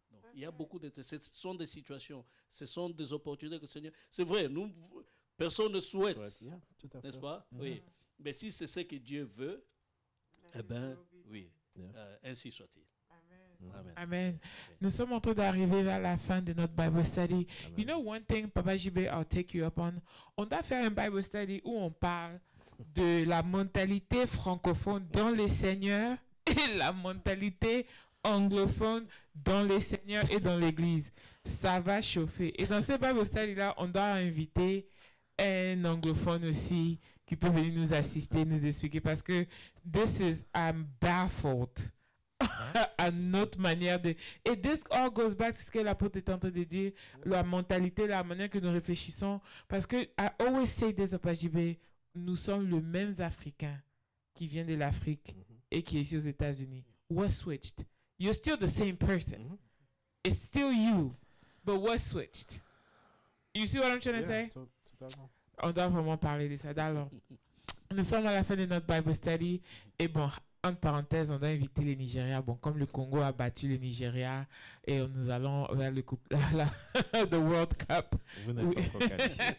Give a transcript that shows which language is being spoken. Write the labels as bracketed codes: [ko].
[fr] Donc, il y a beaucoup de... Ce sont des situations, ce sont des opportunités que le Seigneur... C'est vrai, Personne ne souhaite, Yeah, tout à fait. n'est-ce pas? Mhm. Oui. Mais si c'est ce que Dieu veut, eh bien, oui, [en] Yeah. [fr] ainsi soit-il. Amen. Amen. Nous sommes en train d'arriver vers la fin de notre Bible study. Amen. [en] You know one thing, Papa JB, I'll take you up on. [fr] On doit faire un Bible study où on parle de la mentalité francophone dans les seigneurs et la mentalité anglophone dans les seigneurs et dans l'église. Ça va chauffer. Et dans ce Bible study-là, on doit inviter un anglophone aussi qui peut venir nous assister, nous expliquer parce que [en] this is, I'm baffled. [fr] À notre manière de... Et [en] this all goes back to [fr] ce que l'apôtre est en train de dire, la mentalité, la manière que nous réfléchissons. Parce que, [en] I always say this, [fr] Papa JB, nous sommes les mêmes Africains qui viennent de l'Afrique et qui est ici aux États-Unis. [en] What switched? You're still the same person. It's still you, but what switched? You see what I'm trying to say? [fr] Totalement. On doit vraiment parler de ça. Alors, nous sommes à la fin de notre Bible study. Et bon, entre parenthèses, on doit inviter les Nigérias. Bon, comme le Congo a battu le Nigeria et nous allons vers le the World Cup. Vous n'êtes pas encore qualifié.